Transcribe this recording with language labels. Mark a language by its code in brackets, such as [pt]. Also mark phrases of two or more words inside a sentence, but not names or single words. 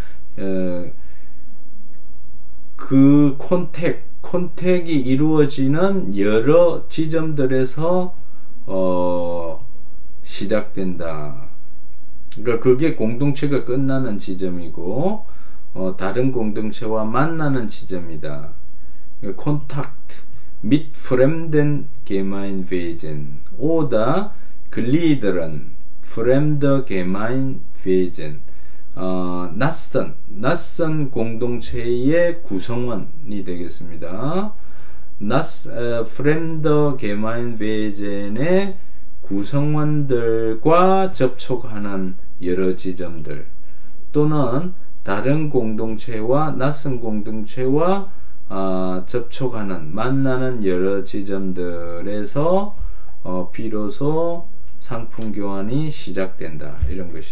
[ko] 그 콘택이 이루어지는 여러 지점들에서 시작된다. 그러니까 그게 공동체가 끝나는 지점이고 다른 공동체와 만나는 지점이다. [de] Kontakt mit fremden Gemeinwesen oder Gliedern fremder Gemeinwesen. [ko] 낯선 공동체의 구성원이 되겠습니다. [de] fremder Gemeinwesen [ko] 의 구성원들과 접촉하는 여러 지점들 또는 다른 공동체와 낯선 공동체와 접촉하는 만나는 여러 지점들에서 비로소 상품 교환이 시작된다. 이런 것입니다.